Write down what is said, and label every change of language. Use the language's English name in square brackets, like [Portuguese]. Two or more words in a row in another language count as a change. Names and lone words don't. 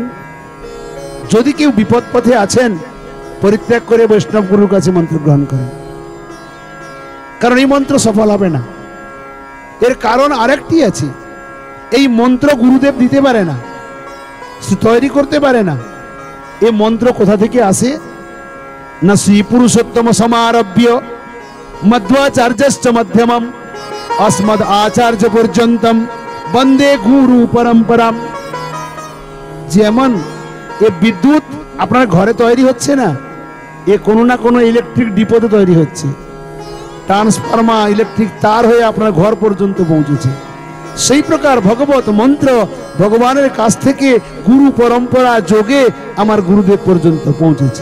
[Bangla] যদি কেউ বিপদ পথে আছেন, পরিত্যাগ করে বৈষ্ণব গুরুর কাছে মন্ত্র গ্রহণ করেন, কারণ এই মন্ত্র সফল হবে না। এর কারণ আরেকটি আছে, এই মন্ত্র গুরুদেব দিতে পারে না, তৈরি করতে পারে না। এই মন্ত্র কোথা থেকে আসে না, [Sanskrit] শ্রী পুরুষোত্তম সমারভ্য মধ্বাচার্যশ্চ মধ্যমম अस्मद आचार्य पर्यन्तम वंदे गुरु परंपरा। [Bangla] যেমন এই বিদ্যুৎ আপনার ঘরে তৈরি হচ্ছে না, এ কোনো না কোনো [English] electric depot [Bangla] তৈরি হচ্ছে, [English] transformer electric [Bangla] তার হয়ে আপনার ঘর পর্যন্ত পৌঁছেছে। সেই প্রকার ভগবত মন্ত্র ভগবানের কাছ থেকে গুরু পরম্পরা যোগে আমার গুরুদেব পর্যন্ত পৌঁছেছে।